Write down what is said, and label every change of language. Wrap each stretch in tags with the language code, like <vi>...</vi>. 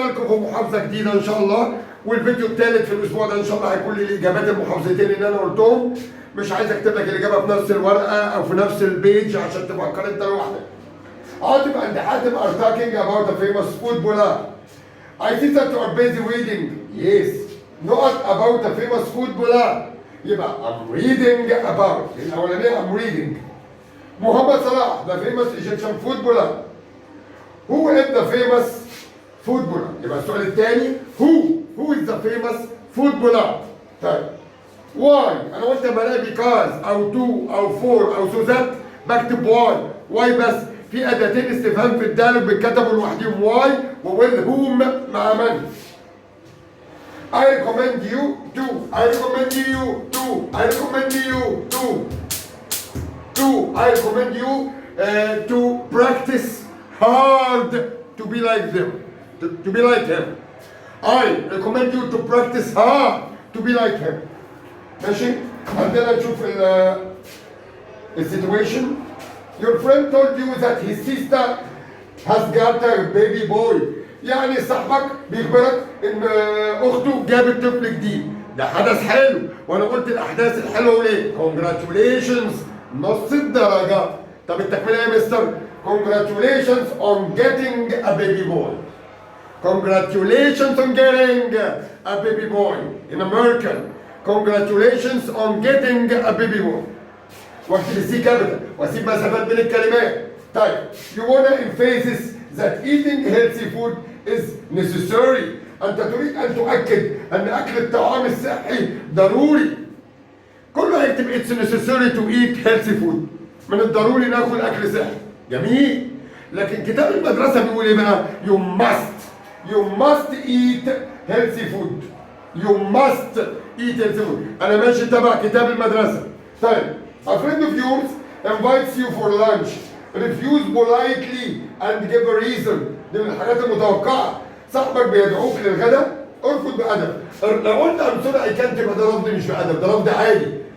<ar>محافظه جديده ان شاء الله، والفيديو الثالث في الاسبوع ده ان شاء الله هيكون لي الاجابات المحافظتين اللي انا قلتهم. مش عايز اكتب لك الاجابه في نفس الورقه او في نفس البيج عشان تفكر انت لوحدك.</ar> <en>عاطف and Hatem are talking about the famous footballer. I think that you are busy reading. Yes. Not about the famous footballer. يبقى I'm reading about. الأولانية I'm reading. Muhammad Salah, the famous Egyptian footballer. Who is the famous footballer?</en> <ar>يبقى السؤال الثاني</ar> <en>Who is the famous footballer?</en> <ar>طيب. Why؟ أنا قلت لما ألاقي because أو to أو for أو so that بكتب why. Why بس؟ في أداتين استفهام في الدال بيتكتبوا لوحدهم why و</ar> <en>with whom</en> <ar>مع من.</ar> <en>I recommend you to. I recommend you to. I recommend you to. I recommend you to practice hard to be like them. To be like him. I recommend you to practice hard to be like him.</en> <ar>ماشي؟ عندنا نشوف السيتويشن.</ar> <en>Your friend told you that his sister has got a baby boy.</en> <ar>يعني صاحبك بيخبرك ان اخته جابت طفل جديد. ده حدث حلو، وانا قلت الاحداث الحلوه ليه؟ Congratulations نص الدرجه. طب التكمله ايه يا مستر؟</ar> <en>Congratulations on getting a baby boy. Congratulations on getting a baby boy in American. Congratulations on getting a baby boy.</en> <ar>واكتب السي كابيتال واسيب مسافات بين الكلمات.</ar> <en>طيب you wanna emphasize that eating healthy food is necessary.</en> <ar>انت تريد ان تؤكد ان اكل الطعام الصحي ضروري. كله هيكتب</ar> <en>it's necessary to eat healthy food.</en> <ar>من الضروري ناكل اكل صحي. جميل. لكن كتاب المدرسه بيقول ايه بقى؟</ar> <en>you must eat healthy food. You must eat healthy food.</en> <ar>انا ماشي تبع كتاب المدرسه.</ar> <en>طيب a friend of yours invites you for lunch. Refuse politely and give a reason.</en> <ar>دي من الحاجات المتوقعة. صاحبك بيدعوك للغداء ارفض بأدب. لو قلت</ar> <en>I'm sorry I can't</en> <ar>يبقى ده رفض مش بأدب، ده رفض عادي.</ar>